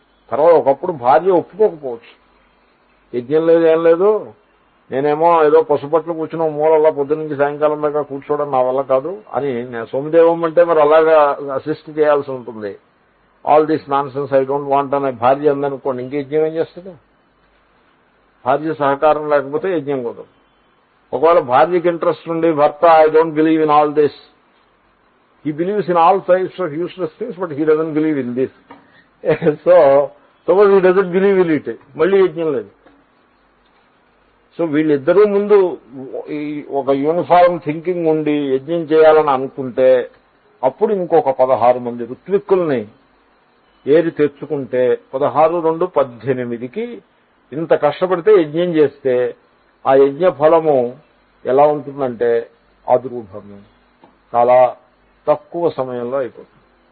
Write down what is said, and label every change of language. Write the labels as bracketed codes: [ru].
[te] తర్వాత ఒకప్పుడు భార్య ఒప్పుకోకపోవచ్చు, యజ్ఞం లేదు ఏం లేదు, నేనేమో ఏదో పశుపట్లు కూర్చున్న మూలల్లా పొద్దునుంచి సాయంకాలం దాకా కూర్చోవడం నా వల్ల కాదు అని సోమదేవం అంటే మరి అలాగా అసిస్ట్ చేయాల్సి ఉంటుంది. [en] all this nonsense I don't want [te] అనే భార్య అందనుకోండి, ఇంక యజ్ఞం ఏం చేస్తుంది? భార్య సహకారం లేకపోతే యజ్ఞం కుదరదు. ఒకవేళ భార్యకి ఇంట్రెస్ట్ ఉండి భర్త [en] I don't believe in all this, he believes in all types of useless things but he doesn't believe in this. So suppose he doesn't believe in it, [te] మళ్ళీ యజ్ఞం లేదు. సో వీళ్ళిద్దరూ ముందు ఒక [en] uniform thinking [te] ఉండి యజ్ఞం చేయాలని అనుకుంటే అప్పుడు ఇంకొక 16 మంది ఋత్విక్కుల్ని ఏరి తెచ్చుకుంటే 16 2 18కి ఇంత కష్టపడితే యజ్ఞం చేస్తే ఆ యజ్ఞ ఫలము ఎలా ఉంటుందంటే అదృఢము, చాలా తక్కువ సమయంలో అయిపోతుంది.